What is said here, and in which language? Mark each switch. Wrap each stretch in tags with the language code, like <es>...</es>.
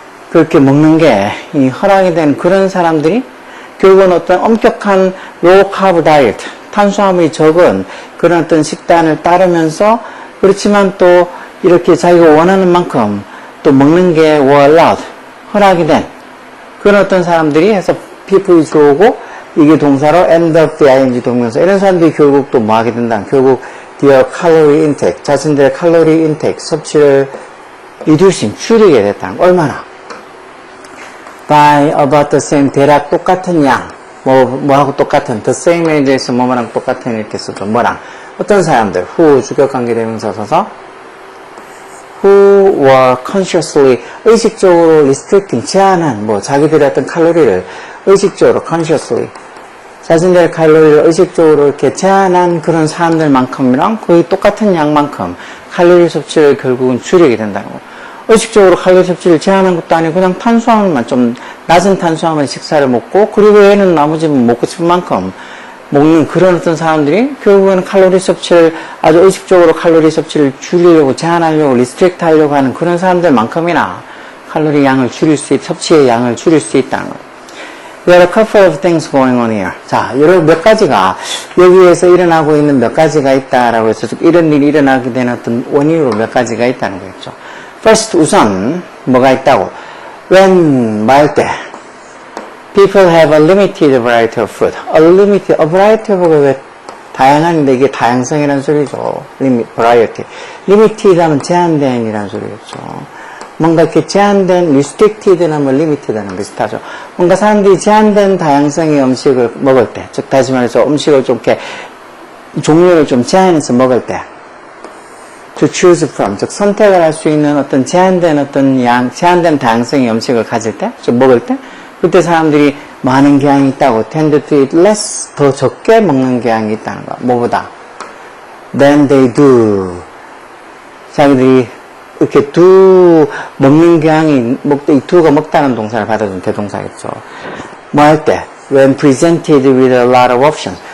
<ko>그렇게 먹는 게 이 허락이 된 그런 사람들이 결국은 어떤 엄격한</ko> <en>low carb diet,</en> <ko>탄수화물이 적은 그런 어떤 식단을 따르면서 그렇지만 또 이렇게 자기가 원하는 만큼 또 먹는 게</ko> <en>were allowed,</en> <ko>허락이 된 그런 어떤 사람들이 해서 people이 주어고 이게 동사로</ko> <en>end up the ing</en> <ko>동명사. 이런 사람들이 결국 또 뭐 하게 된다. 결국</ko> <en>their calorie intake,</en> <ko>자신들의 칼로리 인테이크, 섭취를</ko> <en>reducing,</en> <ko>줄이게 됐다. 얼마나?</ko> <en>by about the same,</en> <ko>대략 똑같은 양. 뭐하고 똑같은,</ko> <en>the same</en> <ko>에 대해서 뭐랑 똑같은 이렇게 써도 뭐랑. 어떤 사람들, who, 주격관계대명사 써서</ko> <en>who were consciously,</en> <ko>의식적으로</ko> <en>restricting,</en> <ko>제한한, 뭐 자기들의 어떤 칼로리를 의식적으로 consciously 자신들의 칼로리를 의식적으로 이렇게 제한한 그런 사람들만큼이랑 거의 똑같은 양만큼 칼로리 섭취를 결국은 줄이게 된다는 거. 의식적으로 칼로리 섭취를 제한한 것도 아니고 그냥 탄수화물만 좀 낮은 탄수화물 식사를 먹고 그리고 얘는 나머지 먹고 싶은 만큼 먹는 그런 어떤 사람들이 결국에는 칼로리 섭취를 아주 의식적으로 칼로리 섭취를 줄이려고 제한하려고 리스트릭트 하려고 하는 그런 사람들만큼이나 칼로리 양을 섭취의 양을 줄일 수 있다는 거예요.</ko> <en>There are a couple of things going on here.</en> <ko>자, 여러 몇 가지가 여기에서 일어나고 있는 몇 가지가 있다라고 해서 이런 일이 일어나게 되는 어떤 원인으로 몇 가지가 있다는 거겠죠. First, 우선 뭐가 있다고?</ko> <en>When</en> <ko>말 때</ko> <en>people have a limited variety of food. A variety of</en> <ko>가 왜 다양한데 이게 다양성이라는 소리죠.</ko> <en>variety.</en> <ko>Limited 하면 제한된이라는 소리겠죠. 뭔가 이렇게 제한된, restricted 하면 limited는 비슷하죠. 뭔가 사람들이 제한된 다양성의 음식을 먹을 때, 즉, 다시 말해서 음식을 좀 이렇게, 종류를 좀 제한해서 먹을 때,</ko> <en>to choose from,</en> <ko>즉, 선택을 할 수 있는 어떤 제한된 제한된 다양성의 음식을 가질 때, 좀 먹을 때, 그때 사람들이 많은 경향이 있다고,</ko> <en>tend to eat less,</en> <ko>더 적게 먹는 경향이 있다는 거. 뭐보다?</ko> <en>than they do.</en> <ko>자기들이 이렇게 먹는 경향이, 이 do가 먹다는 동사를 받아준 대동사겠죠. 뭐 할 때?</ko> <en>When presented with a lot of options.</en>